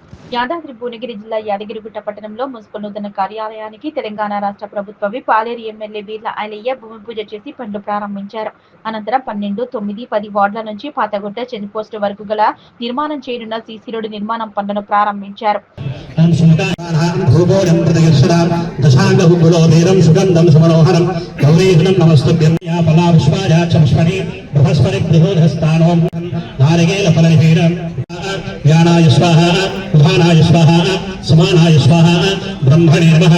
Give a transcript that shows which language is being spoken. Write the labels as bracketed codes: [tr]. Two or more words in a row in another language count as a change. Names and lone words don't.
[te] యాదాద్రి భువనగిరి జిల్లా యాదగిరిగుట్ట పట్టణంలో మున్సిపల్ నూతన కార్యాలయానికి తెలంగాణ రాష్ట్ర ప్రభుత్వ విప్ ఆలేరు ఎమ్మెల్యే వీర్ల ఐలయ్య భూమి పూజ చేసి పనులు ప్రారంభించారు. అనంతరం 12, 9, 10 వార్డుల నుంచి పాతగుట్ట చెక్ పోస్ట్ వరకు గల నిర్మాణం చేయనున్న సీసీ రోడ్డు నిర్మాణం పనులను ప్రారంభించారు. [sa] ज्ञानाय स्वाहा उदानाय स्वाहा समानाय स्वाहा ब्रह्मणे नमः